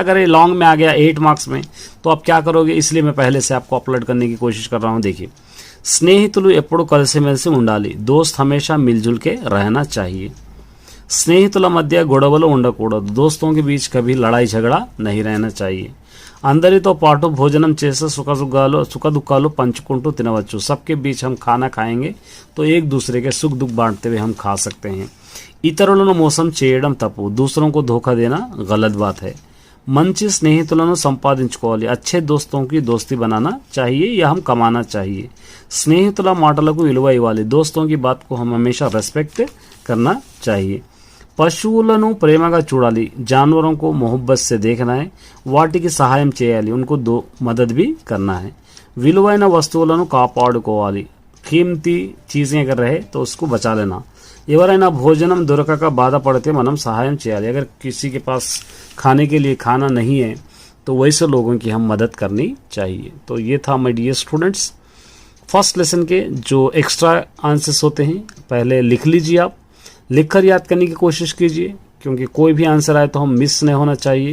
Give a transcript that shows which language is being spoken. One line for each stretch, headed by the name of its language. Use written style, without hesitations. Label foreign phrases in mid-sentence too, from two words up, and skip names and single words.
Hindi: अगर ये लॉन्ग में आ गया 8 मार्क्स में तो आप क्या करोगे, इसलिए मैं पहले से आपको अपलोड करने की कोशिश कर रहा हूँ। देखिए,
Telugu: స్నేహితులు ఎప్పుడు కలిసిమెలిసి ఉండాలి।
Hindi: दोस्त हमेशा मिलजुल के रहना चाहिए।
Telugu: స్నేహితుల మధ్య గొడవలు ఉండకూడదు।
Hindi: दोस्तों के बीच कभी लड़ाई झगड़ा नहीं रहना चाहिए।
Telugu: అందరితో పాటు భోజనం చేసి సుఖ దుఃఖాలు పంచుకుంటూ తినవచ్చు।
Hindi: सबके बीच हम खाना खाएंगे तो एक दूसरे के सुख दुख बांटते हुए हम खा सकते हैं।
Telugu: ఇతరులను మోసం చేయడం తప్పు।
Hindi: दूसरों को धोखा देना गलत बात है।
Telugu: మంచి స్నేహితులను సంపాదించుకోవాలి।
Hindi: अच्छे दोस्तों की दोस्ती बनाना चाहिए या हम कमाना चाहिए।
Telugu: స్నేహితుల మాటలకు విలువ ఇవ్వాలి।
Hindi: दोस्तों की बात को हम हमेशा रेस्पेक्ट करना चाहिए।
Telugu: పశువులను ప్రేమగా చూడాలి।
Hindi: जानवरों को मोहब्बत से देखना है।
Telugu: వాటికి సహాయం చేయాలి,
Hindi: उनको मदद भी करना है।
Telugu: విలువైన వస్తువులను కాపాడుకోవాలి।
Hindi: कीमती चीजें अगर रहे तो उसको बचा लेना।
Telugu: ఎవరైనా భోజనం దొరకక బాధపడితే మనం సహాయం చేయాలి।
Hindi: अगर किसी के पास खाने के लिए खाना नहीं है तो वैसे लोगों की हम मदद करनी चाहिए। तो ये था
English: my dear students first lesson
Hindi: के जो
English: extra answers
Hindi: होते हैं, पहले लिख लीजिए। आप लिखकर याद करने की कोशिश कीजिए, क्योंकि कोई भी आंसर आए तो हम मिस नहीं होना चाहिए।